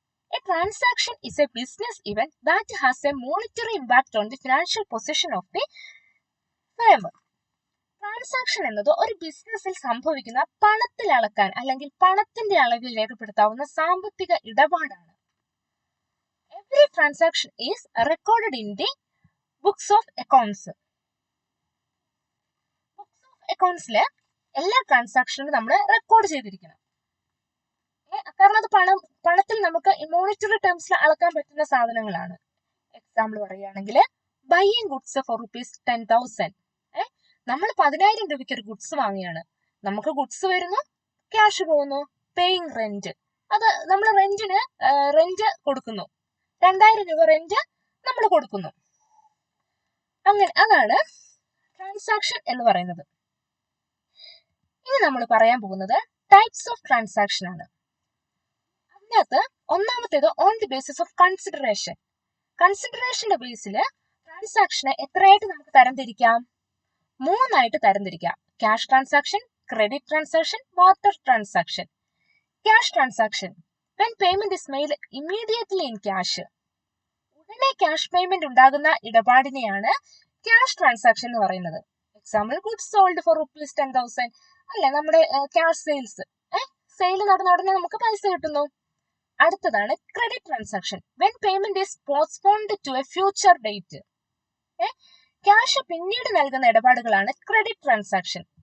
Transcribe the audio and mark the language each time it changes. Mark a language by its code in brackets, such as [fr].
[en] A transaction is a business event that has a monetary impact on the financial position of the firm. [ml] Transaction എന്നത് ഒരു ബിസിനസ്സിൽ സംഭവിക്കുന്ന പണത്തിൽ അളക്കാൻ അല്ലെങ്കിൽ പണത്തിന്റെ അളവിൽ രേഖപ്പെടുത്താവുന്ന സാമ്പത്തിക ഇടപാടാണ്. [en] Every transaction is recorded in the books of accounts. [ml] Books of അക്കൗണ്ട്സില് എല്ലാ ട്രാൻസാക്ഷനും നമ്മൾ റെക്കോർഡ് ചെയ്തിരിക്കണം. കാരണം അത് പണത്തിൽ നമുക്ക് മോണിറ്ററി ടേംസിൽ അളക്കാൻ പറ്റുന്ന സാധനങ്ങളാണ്. [en] example [ml] പറയുകയാണെങ്കിൽ, [en] Buying goods for ₹10,000. [ml] നമ്മൾ 10,000 രൂപയ്ക്ക് ഒരു ഗുഡ്സ് വാങ്ങിയാണ്. നമുക്ക് ഗുഡ്സ് വരുന്നു, ക്യാഷ് പോകുന്നു. പേയിങ് റെന്റ്, അത് നമ്മൾ റെന്റ് കൊടുക്കുന്നു. 2,000 രൂപ റെന്റ് നമ്മൾ കൊടുക്കുന്നു. അങ്ങനെ അതാണ് ട്രാൻസാക്ഷൻ എന്ന് പറയുന്നത്. ഇനി നമ്മൾ പറയാൻ പോകുന്നത് ടൈപ്സ് ഓഫ് ട്രാൻസാക്ഷൻ ആണ്. അതിനകത്ത് ഒന്നാമത്തേത് on the basis of consideration. കൺസിഡറേഷന്റെ ബേസിൽ ട്രാൻസാക്ഷനെ എത്രയായിട്ട് നമുക്ക് തരംതിരിക്കാം? 3 ആയിട്ട് തരംതിരിക്കാം. Cash transaction, credit transaction, barter transaction. [en] cash transaction, when payment is made immediately in cash, [ml] പിന്നെ ക്യാഷ് പേയ്മെന്റ് ഉണ്ടാകുന്ന ഇടപാടിനെയാണ് ക്യാഷ് ട്രാൻസാക്ഷൻ എന്ന് പറയുന്നത്. [en] example goods sold for ₹10,000 [ml] അല്ലെ, നമ്മുടെ [en] Cash sales. [ml] സെയിൽ നടന്ന ഉടനെ നമുക്ക് പൈസ കിട്ടുന്നു. അടുത്തതാണ് credit transaction. [en] When payment is postponed to a future date. [ml] Cash പിന്നീട് നൽകുന്ന ഇടപാടുകളാണ് ക്രെഡിറ്റ് ട്രാൻസാക്ഷൻ.